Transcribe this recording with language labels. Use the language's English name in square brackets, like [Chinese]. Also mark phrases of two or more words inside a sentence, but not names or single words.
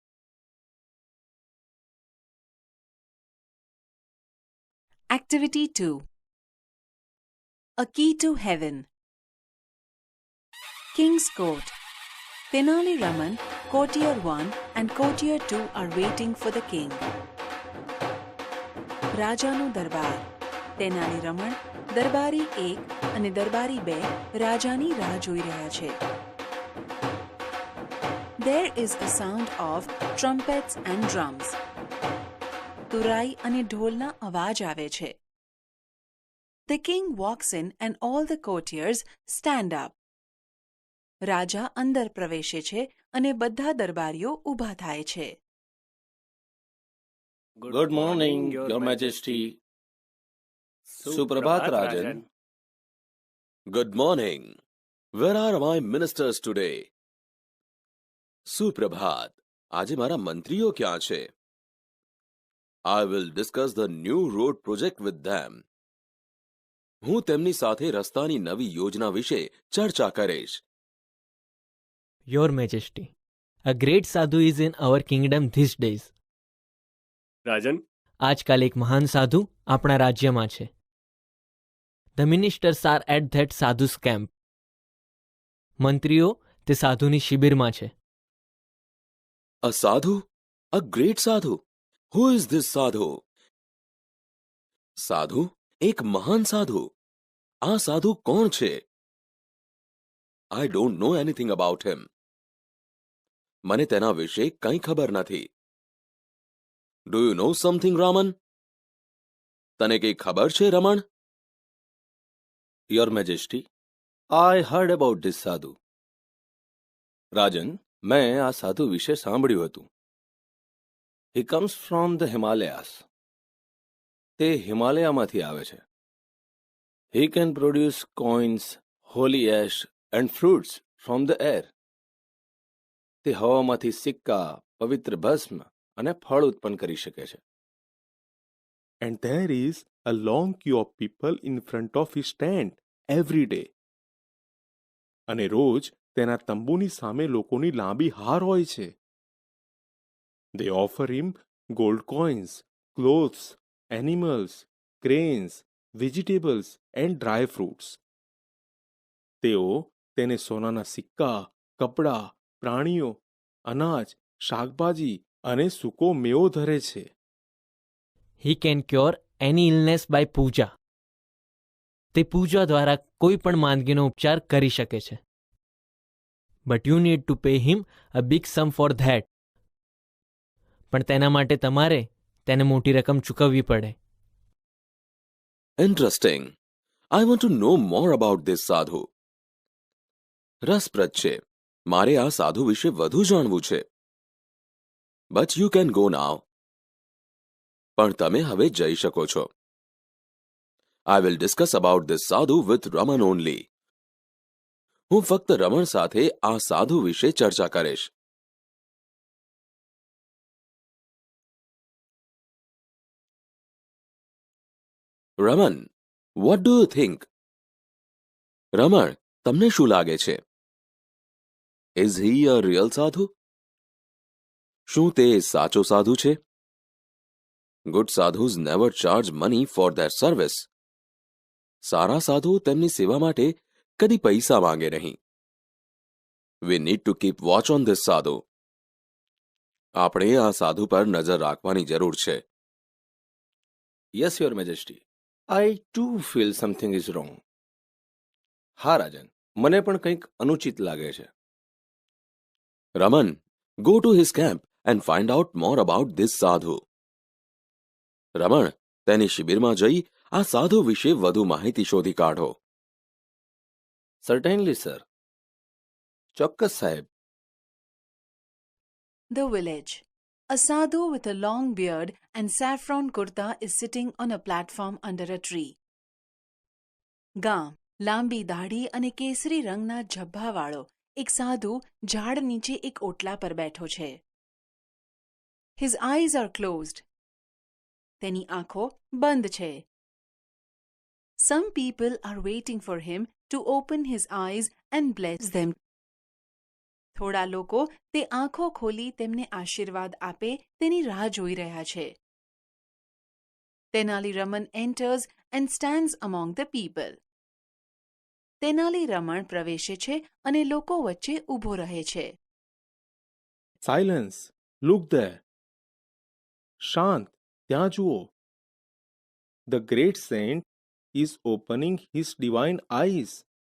[English] Activity 2. A Key to Heaven. King's Court. Tenali Raman, Courtier 1 and Courtier 2 are waiting for the king. [Gujarati] રાજાનો દરબાર. તેનાલી રમણ, દરબારી 1 અને દરબારી 2 રાજાની રાહ જોઈ રહ્યા છે. [English] There is a sound of trumpets and drums. [Gujarati] તુરાઈ અને ઢોલના અવાજ આવે છે. [English] The king walks in and all the courtiers stand up. [Gujarati] રાજા અંદર પ્રવેશે છે અને બધા દરબારીઓ ઊભા થાય છે. [English] Good morning, Your Majesty. [Gujarati] સુપ્રભાત, રાજન. [English] Good morning. Where are my ministers today? [Gujarati] સુપ્રભાત. આજે મારા મંત્રીઓ ક્યાં છે? [English] I will discuss the new road project with them. [Gujarati] હું તેમની સાથે રસ્તાની નવી યોજના વિશે ચર્ચા કરીશ. [English] Your Majesty, a great sadhu is in our kingdom these days. [Gujarati] Rajan. આજકાલ એક મહાન સાધુ આપણા રાજ્યમાં છે. [English] The ministers are at that sadhu's camp. [Gujarati] મંત્રીઓ તે સાધુની શિબિરમાં છે. [English] A sadhu? A great sadhu? Who is this sadhu? [Gujarati] સાધુ? એક મહાન સાધુ. આ સાધુ કોણ છે? [English] I don't know anything about him. [Gujarati] મને તેના વિશે કંઈ ખબર નથી. [English] Do you know something, Raman? [Gujarati] તને કંઈ ખબર છે, રમણ? [English] Your Majesty, I heard about this sadhu. [Gujarati] Rajan, મેં આ સાધુ વિશે સાંભળ્યું હતું. [English] He comes from the Himalayas. [Gujarati] તે હિમાલયામાંથી આવે છે. [English] He can produce coins, holy ash and fruits from the air. [Gujarati] તે હવામાંથી સિક્કા, પવિત્ર ભસ્મ અને ફળ ઉત્પન્ન કરી શકે છે. [English] And there is a long queue of people in front of his tent every day. [Gujarati] અને રોજ તેના તંબુની સામે લોકોની લાંબી હાર હોય છે. [English] They offer him gold coins, clothes, animals, grains, vegetables and dry fruits. [Gujarati] તેઓ તેને સોનાના સિક્કા, કપડા, પ્રાણીઓ, અનાજ, શાકભાજી અને સૂકો મેવો ધરે છે. [English] He can cure any illness by puja. [Gujarati] તે પૂજા દ્વારા કોઈ પણ માંદગીનો ઉપચાર કરી શકે છે. [English] But you need to pay him a big sum for that. [Gujarati] પણ તેના માટે તમારે તેને મોટી રકમ ચૂકવવી પડે. [English] Interesting. I want to know more about this sadhu. [Gujarati] રસપ્રદ છે. મારે આ સાધુ વિશે વધુ જાણવું છે. [English] But you can go now. [Gujarati] પણ તમે હવે જઈ શકો છો. [English] I will discuss about this sadhu with Raman only. [Gujarati] હું ફક્ત રમણ સાથે આ સાધુ વિશે ચર્ચા કરીશ. [English] Raman, what do you think? [Gujarati] રમણ, તમને શું લાગે છે? [English] Is he a real sadhu? [Gujarati] શું તે સાચો સાધુ છે? [English] Good sadhus never charge money for their service. [Gujarati] સારા સાધુ તેમની સેવા માટે કદી પૈસા માંગે નહીં. [English] We need to keep watch on this sadhu. [Gujarati] આપણે આ સાધુ પર નજર રાખવાની જરૂર છે. [English] Yes Your Majesty, I too feel something is wrong. [Gujarati] હા રાજન, મને પણ કંઈક અનુચિત લાગે છે. રમન, [English] go to his camp and find out more about this sadhu. [Gujarati] રમણ, તેની શિબિરમાં જઈ આ સાધુ વિશે વધુ માહિતી શોધી કાઢો. [English] Certainly sir. [Gujarati] ચોક્કસ સાહેબ. [English] The village. A sadhu with a long beard and saffron kurta is sitting on a platform under a tree. [Gujarati] ગામ. લાંબી દાઢી અને કેસરી રંગના ઝભ્ભાવાળો એક સાધુ ઝાડ નીચે એક ઓટલા પર બેઠો છે. [English] His eyes are closed. [Gujarati] તેની આંખો બંધ છે. [English] Some people are waiting for him to open his eyes and bless them. [Gujarati] થોડા લોકો તે આંખો ખોલી તેમને આશીર્વાદ આપે તેની રાહ જોઈ રહ્યા છે. [English] તેનાલી રમન enters and stands among the people. [Gujarati] તેનાલી રમણ પ્રવેશે છે અને લોકો વચ્ચે ઊભો રહે છે. [English] Silence, look there. [Gujarati] શાંત, ત્યાં જુઓ. [English] The great saint is opening his divine eyes.